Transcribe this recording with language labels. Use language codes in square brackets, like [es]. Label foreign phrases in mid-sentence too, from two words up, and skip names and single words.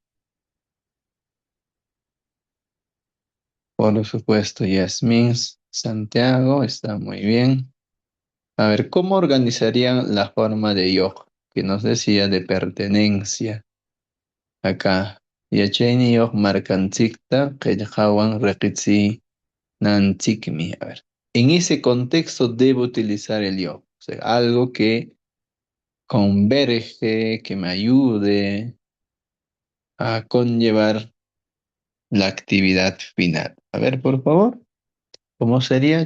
[es] Por supuesto, Yasmín Santiago está muy bien. A ver, ¿cómo organizarían la forma de yo que nos decía de pertenencia acá? [qu] Yachayni yo marcanchikta, qillqawan riqitsi nanchikmi. [es] A ver, en ese contexto debo utilizar el yo, o sea, algo que converge, que me ayude a conllevar la actividad final. A ver, por favor, ¿cómo sería?